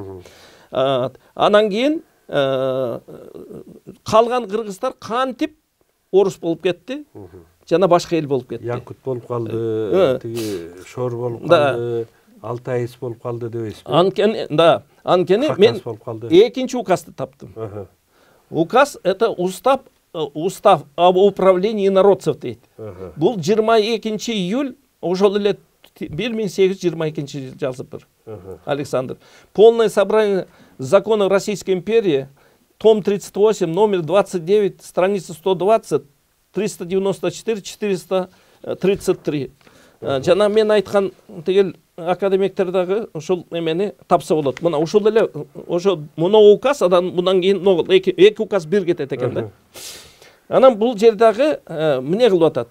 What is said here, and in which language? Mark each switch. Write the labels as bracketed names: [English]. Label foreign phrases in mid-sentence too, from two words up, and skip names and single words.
[Kyrgyz] Анан кийин калган кыргыздар кантип орус болуп кетти, жана башка эл болуп кетти. Якут болуп калды, тиги Шор болуп калды, Алтайс болуп калды дебейсизби? Анткени мен экинчи указды таптым. [Russian] Указ это устав об управлении народцев дейт. [Kyrgyz] Бул 22 июль ошол эле 1822 жазып Александр. [Russian] Полное собрание закона Российской империи, том 38, номер 29, страница 120, 394, 433. [Kyrgyz] Жана мен айткан тигил академиктер дагы ошол эмени тапса болот. Мына ошол эле ошо мына указ, анан мындан кийин эки указ бир кетет экен да. Анан бул жердагы эмне кылып атат?